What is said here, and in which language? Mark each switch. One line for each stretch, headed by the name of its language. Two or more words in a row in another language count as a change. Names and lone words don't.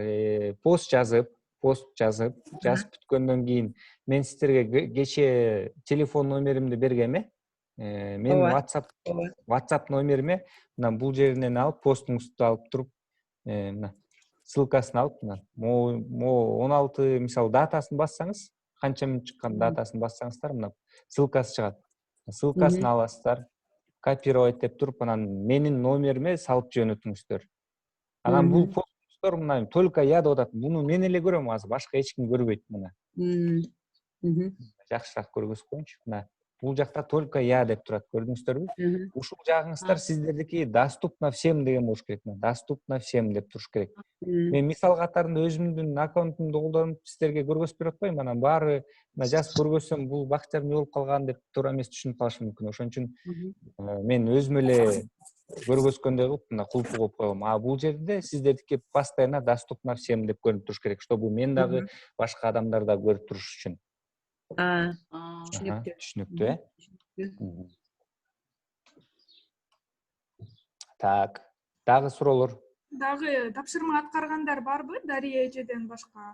Kyrgyz: Пост жазып бүткөндөн кийин мен сиздерге кечээ телефон номеримди бергем, мен WhatsApp номериме мына бул жеринен алып постуңузду алып туруп, мына ссылкасын алып, мына мо 16 мисалы датасын бассаңыз, канча мүнөт чыккан датасын бассаңыздар, мына ссылкасы чыгат. Ссылкасын аласыздар, копировать деп туруп, анан менин номериме салып жөнөтүңүздөр. Анан бул посттор мына
Russian: только я
Kyrgyz: деп атат. Буну мен эле көрөм азыр, башка эч ким көрбөйт мына. Жакшыраак көргөзүп коеюнчу. Мына бул жакта
Russian: только я
Kyrgyz: деп турат, көрдүңүздөрбү? Ушул жагыңыздар сиздердики
Russian: доступно всем
Kyrgyz: деген болуш керек.
Russian: Доступно всем
Kyrgyz: деп туруш керек. Мен мисал катарында өзүмдүн аккаунтумду колдонуп сиздерге көргөзүп берип атпайм, анан баары жазып көргөзсөм бул бактар эмне болуп калган деп туура эмес түшүнүп калышы мүмкүн. Ошон үчүн мен өзүм эле көргөзгөндөй кылып мына кулпу коюп коем. А бул жерде сиздердики
Russian: постоянно доступно всем
Kyrgyz: деп көрүнүп туруш керек, чтобы мен дагы башка адамдар да көрүп туруш үчүн. Түшүнүктүү, Так, дагы суроолор? Дагы тапшырма аткаргандар барбы Дария эжеден башка?